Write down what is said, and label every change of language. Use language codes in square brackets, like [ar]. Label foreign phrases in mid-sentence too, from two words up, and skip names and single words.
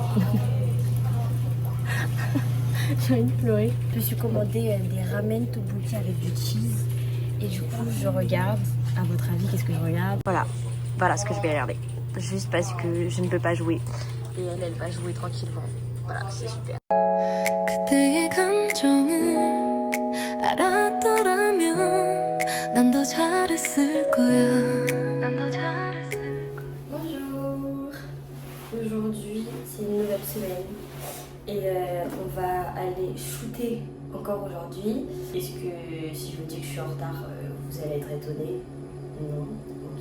[fr] J'ai envie de pleurer. Je me suis commandé des ramen tteokbokki avec du cheese. Et du coup, je regarde. À votre avis, qu'est-ce que je regarde? Voilà ce que je vais regarder. Juste parce que je ne peux pas jouer. Et elle va jouer tranquillement. Voilà, c'est super. [ko] 그대의 감정을 알았더라면 난 더 잘했을 거야. [fr] Bonjour. Aujourd'hui, c'est une nouvelle semaine. Et on va aller shooter encore aujourd'hui. Est-ce que si je vous dis que je suis en retard, vous allez être étonnés? Non, ok.